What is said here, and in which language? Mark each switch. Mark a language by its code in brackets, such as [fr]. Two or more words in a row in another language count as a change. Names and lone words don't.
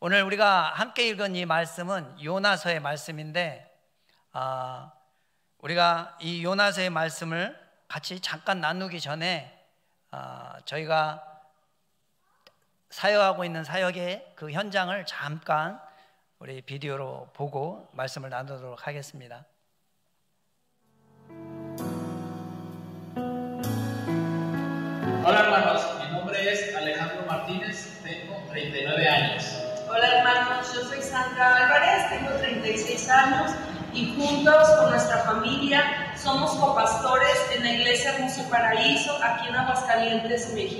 [ko] 오늘 우리가 함께 읽은 이 말씀은 요나서의 말씀인데 우리가 이 요나서의 말씀을 같이 잠깐 나누기 전에 저희가 사역하고 있는 사역의 그 현장을 잠깐 우리 비디오로 보고 말씀을 나누도록 하겠습니다. [es] Hola hermanos, mi nombre es Alejandro Martínez, tengo 39 años. Hola hermanos, yo soy Sandra Álvarez, tengo 36 años y juntos con nuestra familia somos copastores en la Iglesia Hermoso Paraíso aquí en Aguascalientes, México.